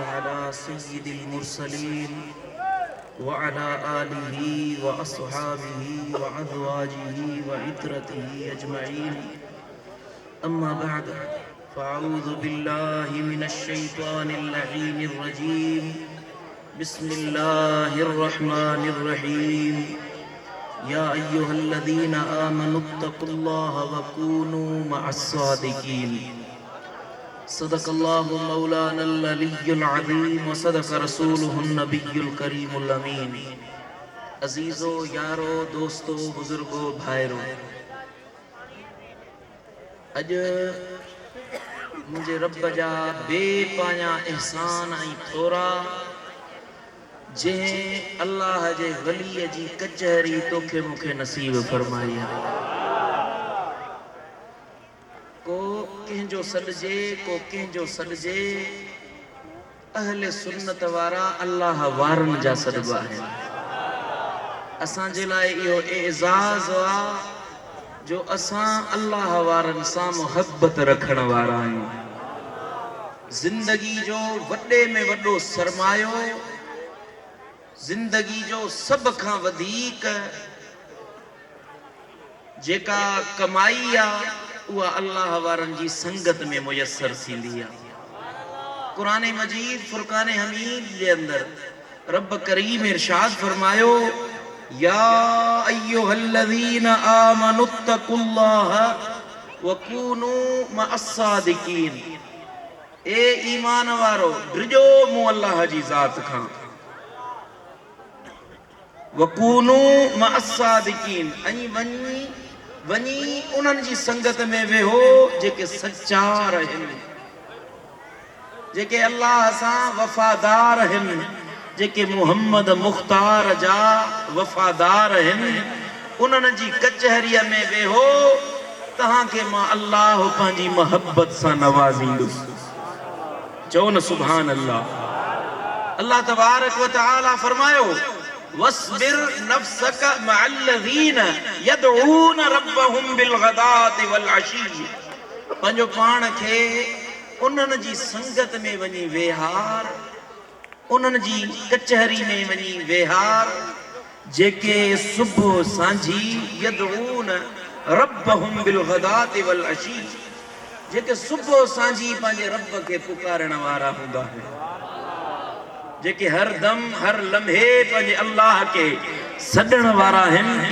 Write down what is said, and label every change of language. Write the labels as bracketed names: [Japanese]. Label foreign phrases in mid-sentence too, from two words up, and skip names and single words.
[Arabic] على سيد المرسلين وعلى آله وأصحابه وأزواجه وعترته أجمعين أما بعد فأعوذ بالله من الشيطان اللعين الرجيم بسم الله الرحمن الرحيم يا أيها الذين آمنوا اتقوا الله وكونوا مع الصادقين. صدق الله مولانا العلي العظيم وصدق رسوله النبي الكريم الأمين. [Sindhi] अजीज़ो यारो दोस्तो बुजुर्गो भाइरो, अज मुझे रब जा बेपाया एहसान आई थोरा जे अल्लाह जे वली जी कचहरी तोखे मुखे नसीब फरमाई है। को कंहिंजो सॾिजे को कंहिंजो सॾिजे, अहले सुन्नत वारा अल्लाह वारन जा सॾिबा आहिनि। असांजे लाइ इहो एज़ाज़ आहे जो असां अल्लाह वारन सां मोहब्बत रखण वारा आहियूं। ज़िंदगी जो वॾे में वॾो सरमायो, ज़िंदगी जो सभ खां वधीक जेका कमाई आहे उहा अल्लाह वारन जी संगत में मुयसर थींदी आहे। कुरान मजीद फुरकान हमीद जे अंदर रब करीम इरशाद फरमायो, [Arabic] يا أيها الذين آمنوا اتقوا الله وكونوا مع الصادقين. [Sindhi] ए ईमान वारो डिजो मूं अल्लाह जी ज़ात खां, [Arabic] وكونوا مع الصادقين, [Sindhi] ऐं वनी उन्हनि जी संगत में वेहो जेके सच्चा रहनि, जेके अल्लाह सां वफादार आहिनि, जेके मुहम्मद मुख्तार जा वफादार आहिनि। उन्हनि जी कचहरीअ में वेहो, तव्हांखे मां अल्लाह पंहिंजी मोहब्बत सां नवाज़ींदुसि। चओ न [Arabic] سبحان الله. الله تبارك وتعالى [Sindhi] फरमायो, [Arabic] واصبر نفسك مع الذين يدعون ربهم بالغداة والعشي. [Sindhi] पंहिंजो पाण खे उन्हनि जी संगत में वञी वेहार, उन्हनि जी कचहरी में वञी वेहार जेके सुबुह सांझी [Arabic] يدعون ربهم بالغداة والعشي, [Sindhi] जेके सुबुह सांझी पंहिंजे रब खे पुकारण वारा हूंदा आहिनि, जेके हर दम हर लम्हे पंहिंजे अल्लाह के सॾण वारा आहिनि।